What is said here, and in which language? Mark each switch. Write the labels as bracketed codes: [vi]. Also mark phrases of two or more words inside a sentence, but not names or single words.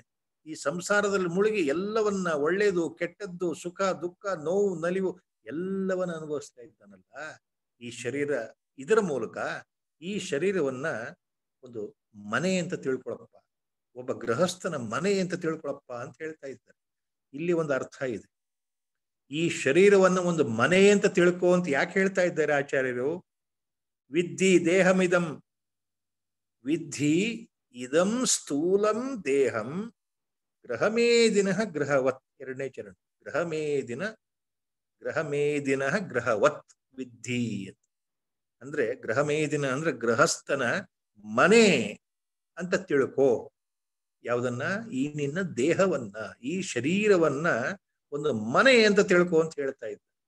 [kn] ಈ ಸಂಸಾರದಲ್ಲಿ ಮುಳುಗಿ ಎಲ್ಲವನ್ನ, ಒಳ್ಳೆಯದು ಕೆಟ್ಟದ್ದು, ಸುಖ ದುಃಖ ನೋವು ನಲಿವು ಎಲ್ಲವನ್ನ ಅನುಭವಿಸ್ತಾ ಇದ್ದಾನಲ್ಲ ಈ ಶರೀರ. ಇದರ ಮೂಲಕ ಈ ಶರೀರವನ್ನ ಒಂದು ಮನೆ ಅಂತ ತಿಳ್ಕೊಳಪ್ಪ, ಒಬ್ಬ ಗೃಹಸ್ಥನ ಮನೆ ಅಂತ ತಿಳ್ಕೊಳಪ್ಪ ಅಂತ ಹೇಳ್ತಾ ಇದ್ದಾರೆ. ಇಲ್ಲಿ ಒಂದು ಅರ್ಥ ಇದೆ. ಈ ಶರೀರವನ್ನು ಒಂದು ಮನೆ ಅಂತ ತಿಳ್ಕೊ ಅಂತ ಯಾಕೆ ಹೇಳ್ತಾ ಇದ್ದಾರೆ ಆಚಾರ್ಯರು? [sa] ವಿದ್ಧಿ ದೇಹಮಿದಂ, ವಿದ್ಧಿ ಇದಂ ಸ್ಥೂಲಂ ದೇಹಂ ಗ್ರಹಮೇದಿನ ಗ್ರಹವತ್. [kn] ಎರಡನೇ ಚರಣ. [sa] ಗ್ರಹಮೇದಿನ ಗ್ರಹವತ್ ವಿದ್ಧಿ [kn] ಅಂತ ಅಂದ್ರೆ, ಗ್ರಹಮೇದಿನ ಅಂದ್ರೆ ಗೃಹಸ್ಥನ ಮನೆ ಅಂತ ತಿಳ್ಕೋ. ಯಾವುದನ್ನ? ಈ ನಿನ್ನ ದೇಹವನ್ನ, ಈ ಶರೀರವನ್ನ ಒಂದು ಮನೆ ಅಂತ ತಿಳ್ಕೊ ಅಂತ ಹೇಳ್ತಾ ಇದ್ದ.